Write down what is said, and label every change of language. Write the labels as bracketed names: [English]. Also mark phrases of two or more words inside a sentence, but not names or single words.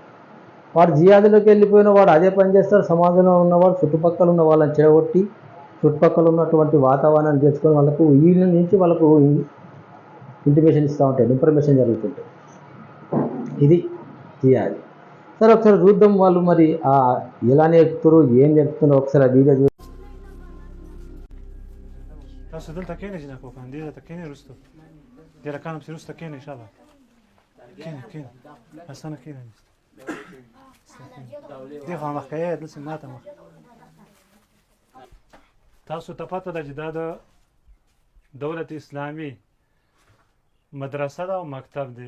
[Telugu] వాడు జిహాదీలోకి వెళ్ళిపోయిన వాడు అదే పని చేస్తారు. సమాజంలో ఉన్నవాడు చుట్టుపక్కల ఉన్న వాళ్ళని చెడగొట్టి చుట్టుపక్కల ఉన్నటువంటి వాతావరణాన్ని తెచ్చుకొని వాళ్ళకు ఈ నుంచి వాళ్ళకు ఇంటిమేషన్ ఇస్తూ ఉంటాయి, ఇన్ఫర్మేషన్ జరుగుతుంటాయి. ఇది జిహాదీ. సరే, ఒకసారి చూద్దాం వాళ్ళు మరి ఎలా నేర్పుతారు, ఏం నేర్పుతున్నారో ఒకసారి ఆ వీడియో చూద్దాం. [Pashto] تاسو دلته کېنئ جناب وکړه دې ته کېنئ وروسته دې رکانم چې وروسته کېنئ انشاءالله کېنئ اسانه کېنئ دې خوا مخکې یې دلته ماته مخ تاسو ته پته ده چې دا د دولت اسلامي مدرسه ده او مکتب دی.